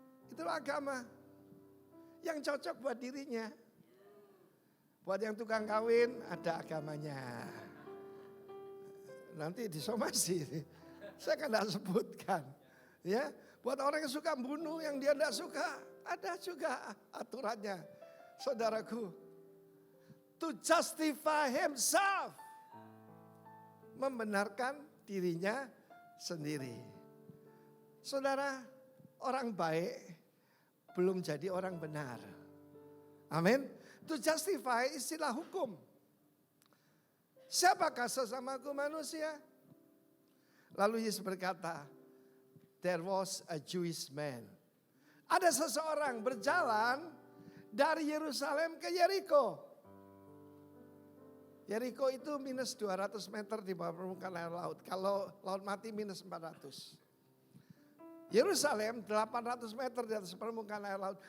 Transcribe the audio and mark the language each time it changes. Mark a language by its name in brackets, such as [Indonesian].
[Indonesian] Itulah agama yang cocok buat dirinya. Buat yang tukang kawin ada agamanya. Nanti disomasi. Saya kan tidak sebutkan. Ya, buat orang yang suka bunuh, yang dia tidak suka, ada juga aturannya. [English] Saudaraku, to justify himself. [Indonesian] Membenarkan dirinya sendiri. Saudara, orang baik belum jadi orang benar. Amin. [English] To justify [Indonesian] istilah hukum. Siapakah sesamaku manusia? [English] Lalu Yesus berkata, there was a Jewish man. [Indonesian] Ada seseorang berjalan dari Yerusalem ke Yeriko. Yeriko itu minus 200 meter di bawah permukaan air laut. Kalau laut mati minus 400. Yerusalem 800 meter di atas permukaan air laut.